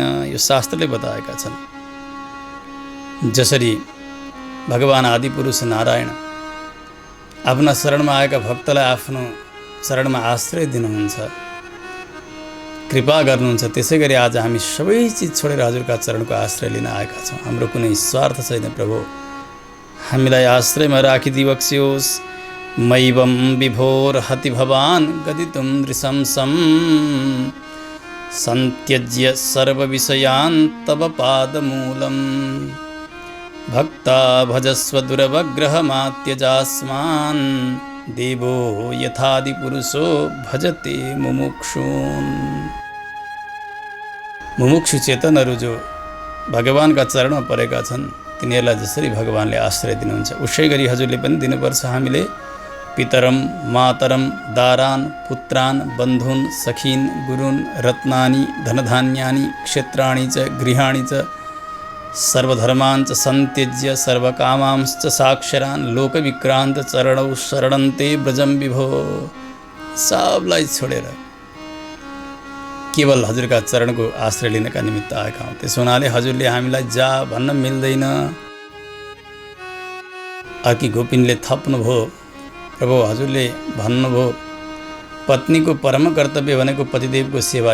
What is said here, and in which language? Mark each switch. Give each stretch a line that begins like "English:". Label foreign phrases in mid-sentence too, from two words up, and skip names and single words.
Nepali: यो शास्त्रले बताएका छन्। जसरी भगवान आदिपुरुष नारायण आफ्ना शरणमा आएका भक्तलाई आफ्नो शरणमा आश्रय दिनुहुन्छ, कृपा गर्नुहुन्छ, त्यसै गरी आज हामी सबै चिज छोडेर हजुरका चरणको आश्रय लिन आएका छौँ। हाम्रो कुनै स्वार्थ छैन प्रभु, हामीलाई आश्रयमा राखिदिवक्स्योस्।
Sanskrit: मैवं विभोर्हति भवान् गदितुं दृशंसं सन्त्यज्य सर्वविषयान् तव पादमूलम् भक्ता भजस्व दुरवग्रहमात्यजास्मान् देवो यथादिपुरुषो भजते मुमुक्षून्।
Nepali: मुमुक्षु चेतनहरू जो भगवानका चरणमा परेका छन् तिनीहरूलाई जसरी भगवानले आश्रय दिनुहुन्छ उसै गरी हजुरले पनि दिनुपर्छ।
Sanskrit: हामीले पितरम मातरम दारान पुत्रान् बन्धून् सखीन् गुरून् रत्नानि धनधान्यानि क्षेत्राणि च गृहाणि च सर्वधर्मान् च सन्त्यज्य सर्वकामांश्च साक्षरान् लोकविक्रान्त चरणौ शरणन्ते व्रजं विभो।
Nepali: सबलाई छोडेर केवल हजुरका चरणको आश्रय लिनका निमित्त आएका हौँ। त्यसो हुनाले हजुरले हामीलाई जा भन्न मिल्दैन। अर्की गोपिनले थप्नुभयो, प्रभु हजुरले भन्नुभयो पत्नीको परम कर्तव्य भनेको पतिदेवको सेवा।